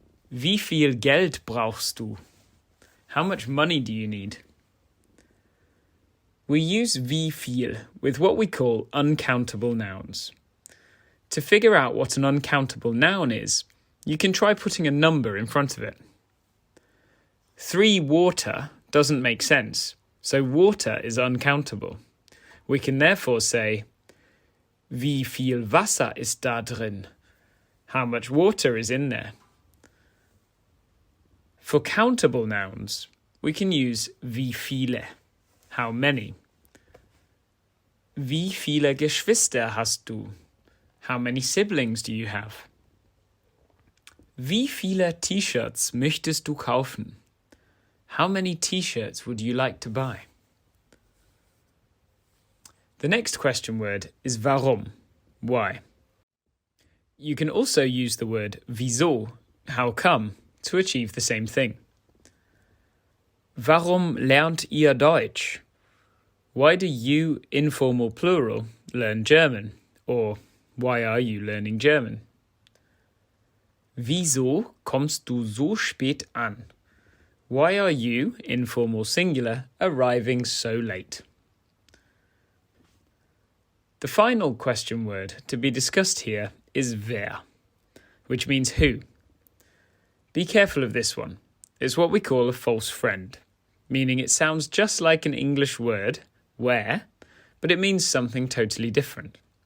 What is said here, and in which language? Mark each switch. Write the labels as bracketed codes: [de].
[de] Wie viel Geld brauchst du? [en] How much money do you need? We use wie viel with what we call uncountable nouns. To figure out what an uncountable noun is, you can try putting a number in front of it. 3 water doesn't make sense, so water is uncountable. We can therefore say, [de] wie viel Wasser ist da drin? [en] How much water is in there? For countable nouns, we can use wie viele, how many. [de] Wie viele Geschwister hast du? [en] How many siblings do you have? [de] Wie viele T-Shirts möchtest du kaufen? [en] How many t-shirts would you like to buy? The next question word is warum, why. You can also use the word wieso, how come, to achieve the same thing. [de] Warum lernt ihr Deutsch? [en] Why do you, informal plural, learn German? Or why are you learning German? Wieso kommst du so spät an? Why are you, informal singular, arriving so late? The final question word to be discussed here is wer, which means who. Be careful of this one. It's what we call a false friend, meaning it sounds just like an English word, where, but it means something totally different.